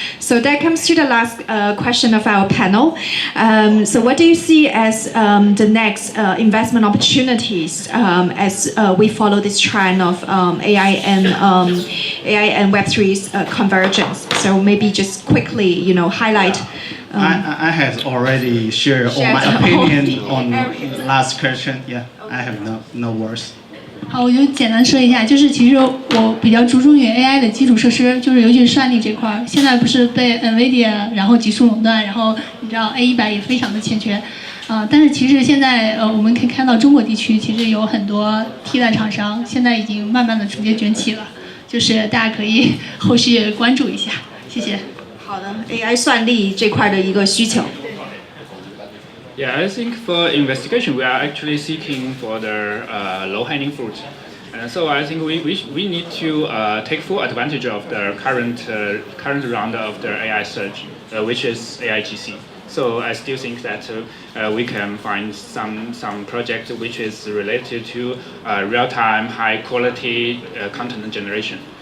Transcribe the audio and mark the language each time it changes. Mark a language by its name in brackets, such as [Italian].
[English] So that comes to the last question of our panel. So what do you see as the next investment opportunities as we follow this trend of AI and Web3's convergence? So maybe just quickly, highlight. I have already shared all my opinion on last question. Yeah, I have no words. [Chinese] 好，我就简单说一下，就是其实我比较注重于 AI 的基础设施，就是尤其是算力这块儿。现在不是被 NVIDIA 然后急速垄断，然后你知道 A100也非常的欠缺，但是其实现在我们可以看到中国地区其实有很多替代厂商，现在已经慢慢的逐渐卷起了，就是大家可以后续关注一下，谢谢。好的 ，AI 算力这块的一个需求。 [English] Yeah, I think for investigation, we are actually seeking for the low-hanging fruit. And so I think we need to take full advantage of the current round of the AI search, which is AIGC. So I still think that we can find some project which is related to real-time, high-quality content generation.